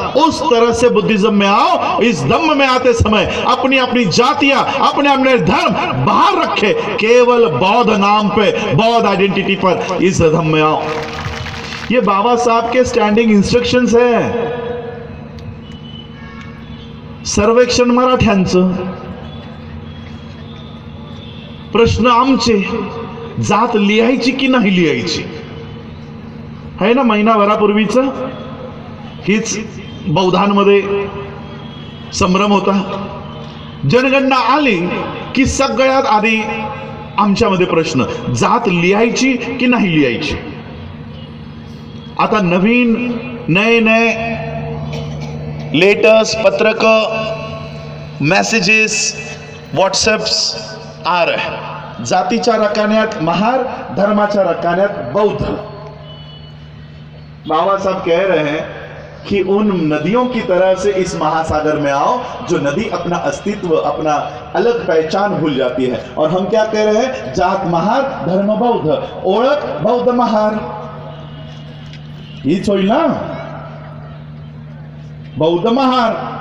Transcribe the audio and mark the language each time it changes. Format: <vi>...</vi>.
<hi>उस तरह से बुद्धिज्म में आओ। इस धम्म में आते समय अपनी अपनी जातियां, अपने अपने धर्म बाहर रखे, केवल बौद्ध नाम पे, बौद्ध आइडेंटिटी पर इस धम्म में आओ। ये बाबा साहब के स्टँडिंग इंस्ट्रक्शंस है।</hi> <mr>सर्वेक्षण मराठ्यांचं, प्रश्न आमचे, जात लिहायची की नाही लिहायची आहे ना, महिनाभरापूर्वीच हीच बौद्धांमध्ये संभ्रम होता। जनगणना आली की सगळ्यात आधी आमच्यामध्ये प्रश्न, जात लिहायची की नाही लिहायची। आता नवीन</mr> <hi>नए नए लेटर्स, पत्रक, मेसेजेस, व्हॉट्सएप्स आ रहे हैं।</hi> <mr>जातीच्या रकान्यात महार, धर्माच्या रकान्यात बौद्ध।</mr> <hi>बाबा साहब कह रहे हैं कि उन नदियों की तरह से इस महासागर में आओ जो नदी अपना अस्तित्व, अपना अलग पहचान भूल जाती है। और हम क्या कह रहे हैं?</hi> <mr>जात महार, धर्म बौद्ध, ओळख बौद्ध महार, हीच होईल ना, बौद्ध महार।</mr>